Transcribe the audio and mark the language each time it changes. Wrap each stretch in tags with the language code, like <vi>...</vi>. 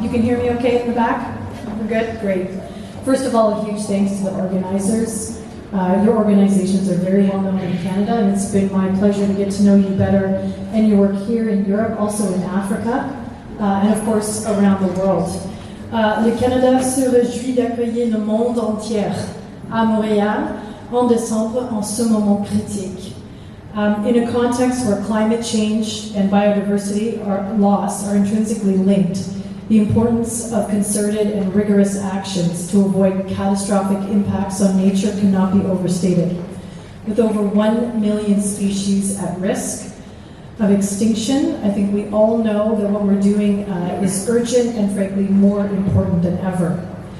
<en>You can hear me okay in the back? We're good? Great. First of all, a huge thanks to the organizers. Your organizations are very well known in Canada, and it's been my pleasure to get to know you better and your work here in Europe, also in Africa, and of course around the world.</en> <fr>Le Canada se réjouit d'accueillir le monde entier à Montréal en décembre en ce moment critique.</fr> <en>In a context where climate change and biodiversity loss are intrinsically linked, the importance of concerted and rigorous actions to avoid catastrophic impacts on nature cannot be overstated. With over 1 million species at risk of extinction, I think we all know that what we're doing is urgent and frankly more important than ever.</en>